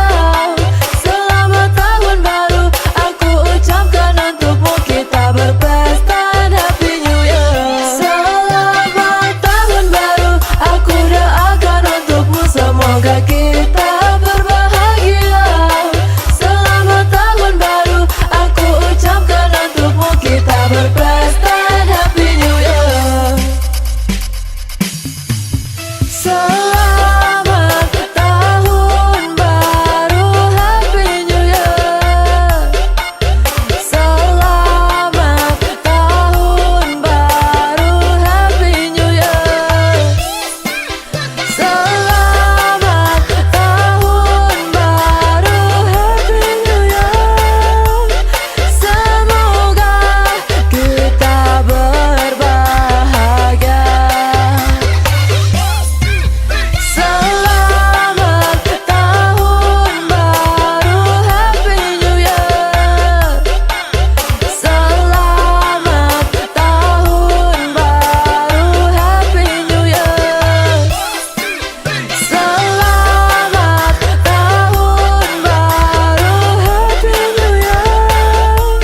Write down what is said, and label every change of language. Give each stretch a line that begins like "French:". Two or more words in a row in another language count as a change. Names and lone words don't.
Indonesian: Selamat tahun baru, aku ucapkan untukmu, kita berpesta,
English: Happy New Year.
Indonesian: Selamat tahun baru, aku doakan untukmu, semoga kita berbahagia. Selamat tahun baru, aku ucapkan untukmu, kita berpesta,
English: Happy New Year.
Indonesian: Selamat tahun baru,
English: Happy New Year.
Indonesian: Selamat tahun baru,
English: Happy New Year.
Indonesian: Selamat tahun baru,
English: Happy New Year.
Indonesian: Semoga kita berbahagia. Selamat tahun baru,
English: Happy New Year.
Indonesian: Selamat tahun baru,
English: Happy New Year.
Indonesian: Selamat tahun baru,
English: Happy New Year.